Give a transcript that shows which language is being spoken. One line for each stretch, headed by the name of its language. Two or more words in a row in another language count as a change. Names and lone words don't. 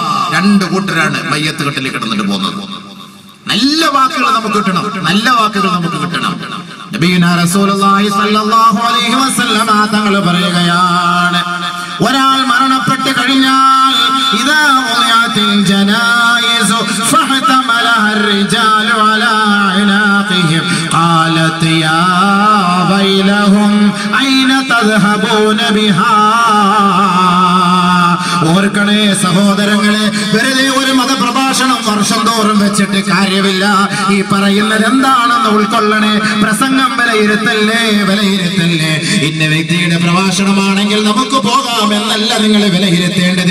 Malayalam: രണ്ട് കൂട്ടരാണ് മയ്യത്ത് കെട്ടിൽ കിടന്നിട്ട് പോകുന്നത്. നല്ല വാക്കുകൾ നമുക്ക് കിട്ടണം, നല്ല വാക്കുകൾ നമുക്ക് കിട്ടണം.
Arabic: نبينا رسول الله صلى الله عليه وسلم
Malayalam: തങ്ങൾ പറയുകയാണ്, ഒരാൾ മരണപ്പെട്ട് കഴിഞ്ഞാൽ
Arabic: إذا وضعت الجنازة فاحتملها الرجال على عناقهم قالت يا ويلهم أين تذهبون بها.
Malayalam: ഓർക്കണേ സഹോദരങ്ങളെ, വെറുതെ ഒരു മതപ്രഭാഷണം വർഷം തോറും വെച്ചിട്ട് കാര്യമില്ല. ഈ പറയുന്നത് എന്താണെന്ന് ഉൾക്കൊള്ളണേ. പ്രസംഗം വിലയിരുത്തല്ലേ. ഇന്ന വ്യക്തിയുടെ പ്രഭാഷണമാണെങ്കിൽ നമുക്ക് പോകാമെന്നല്ല നിങ്ങൾ വിലയിരുത്തേണ്ടത്.